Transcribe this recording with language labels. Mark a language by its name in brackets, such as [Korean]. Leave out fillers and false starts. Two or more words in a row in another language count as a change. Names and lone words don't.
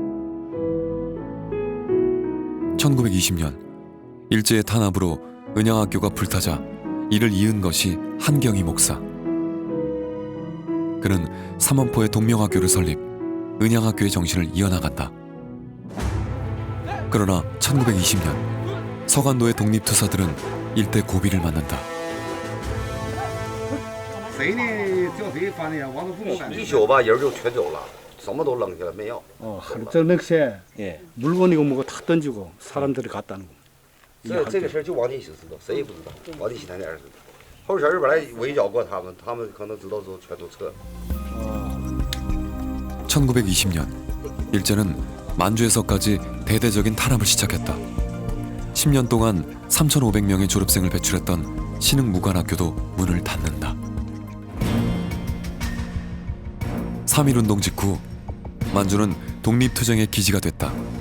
[Korean] 1920년 일제의 탄압으로 은양학교가 불타자 이를 이은 것이 한경희 목사. 그는 삼원포의 동명학교를 설립, 은양학교의 정신을 이어나간다. 그러나 1920년 서간도의 독립투사들은 일대 고비를 맞는다. [Chinese] 一宿把人就全走了，什么都扔下来没有。 [Korean] 하루 저녁새 물건이고 뭐고 다 던지고 사람들이 갔다는 거. [Chinese] 这个事儿就王进喜知道，谁也不知道，王进喜他那儿知道。后前本来围剿过他们，他们可能知道之后全都撤了。 [Korean] 1920년 일제는 만주에서까지 대대적인 탄압을 시작했다. 10년 동안 3,500명의 졸업생을 배출했던 신흥무관학교도 문을 닫는다. 3.1운동 직후 만주는 독립투쟁의 기지가 됐다.